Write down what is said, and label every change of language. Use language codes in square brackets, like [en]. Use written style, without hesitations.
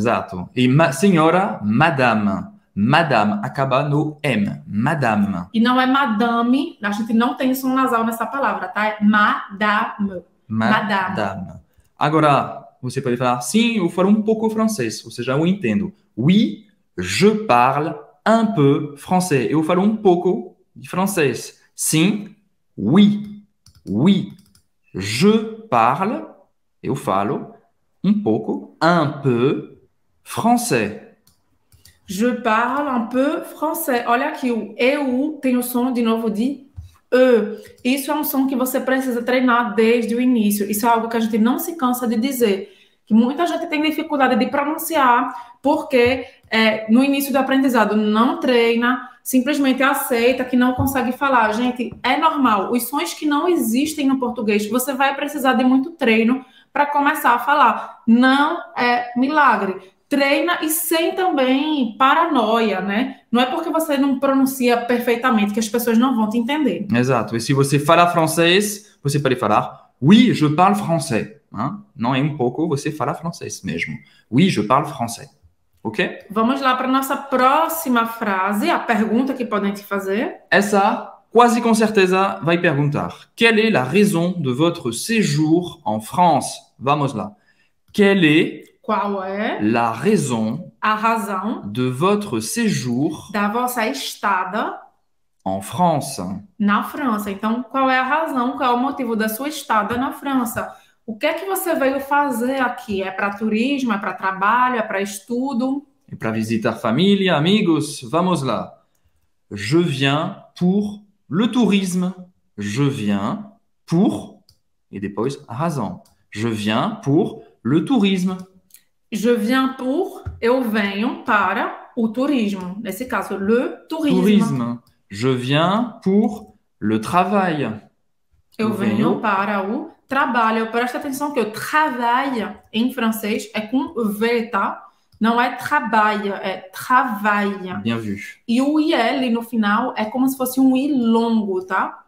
[pt] Exato. E senhora, madame. Madame acaba no M. Madame. E não é madame. A gente não tem som nasal nessa palavra, tá? É madame. Madame. Agora, você pode falar, sim, eu falo um pouco francês. Ou seja, eu entendo. [fr] Oui, je parle un peu français. [pt] Eu falo um pouco de francês. [fr] Sim, oui. Oui, je parle, [pt] eu falo um pouco, [fr] un peu français. Je parle un peu français. [pt] Olha aqui, o EU tem o som de novo de E. Isso é um som que você precisa treinar desde o início. Isso é algo que a gente não se cansa de dizer. Que muita gente tem dificuldade de pronunciar porque no início do aprendizado não treina, simplesmente aceita que não consegue falar. Gente, é normal. Os sons que não existem no português, você vai precisar de muito treino para começar a falar. Não é milagre. Treina e sem também paranoia, né? Não é porque você não pronuncia perfeitamente que as pessoas não vão te entender. Exato. E se você fala francês, você pode falar [fr] oui, je parle français. [pt] Hein? Não é um pouco, você fala francês mesmo. [fr] Oui, je parle français. Ok? [pt] Vamos lá para a nossa próxima frase, a pergunta que podem te fazer. Essa, quase com certeza, vai perguntar. [fr] Quelle est la raison de votre séjour en France? [pt] Vamos lá. Qual é [fr] la raison [pt] a razão [fr] de votre séjour [pt] da vossa estada [fr] en France? [pt] Na França? Então, qual é a razão, qual é o motivo da sua estada na França? O que é que você veio fazer aqui? É para turismo, é para trabalho, é para estudo? É para visitar família, amigos? Vamos lá. [fr] Je viens pour le tourisme. Je viens pour... [pt] E depois a razão. [fr] Je viens pour le tourisme. Je viens pour... [pt] Eu venho para o turismo. Nesse caso, le tourisme. [fr] Tourisme. Je viens pour le travail. [pt] Eu venho para o trabalho. Presta atenção que o travail em francês é com V, tá? Não é trabalho, é travail. [fr] Bien vu. [pt] E o IL no final é como se fosse um I longo, tá?